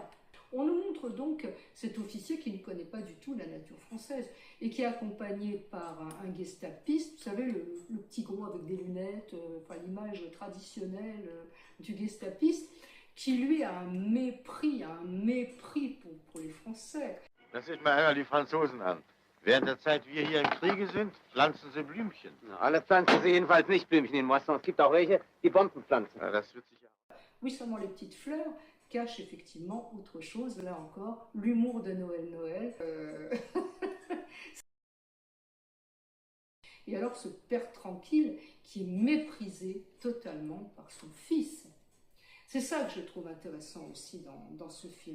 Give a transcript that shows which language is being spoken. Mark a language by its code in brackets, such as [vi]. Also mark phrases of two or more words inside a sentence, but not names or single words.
[fr] On nous montre donc cet officier qui ne connaît pas du tout la nature française et qui est accompagné par un gestapiste, vous savez, le petit gros avec des lunettes, enfin l'image traditionnelle du gestapiste, qui lui a un mépris pour les Français. [de] Das ist mal die Franzosen an. Während der Zeit wir hier im Kriege sind, pflanzen sie Blümchen. Alle pflanzen sie jedenfalls nicht Blümchen in Moisson. Es gibt auch welche, die Bomben pflanzen. Ja, das wird sich ja. [fr] Oui, seulement les petites fleurs cachent effectivement autre chose. Là encore, l'humour de Noël. Et alors ce père tranquille qui est méprisé totalement par son fils. C'est ça que je trouve intéressant aussi dans ce film.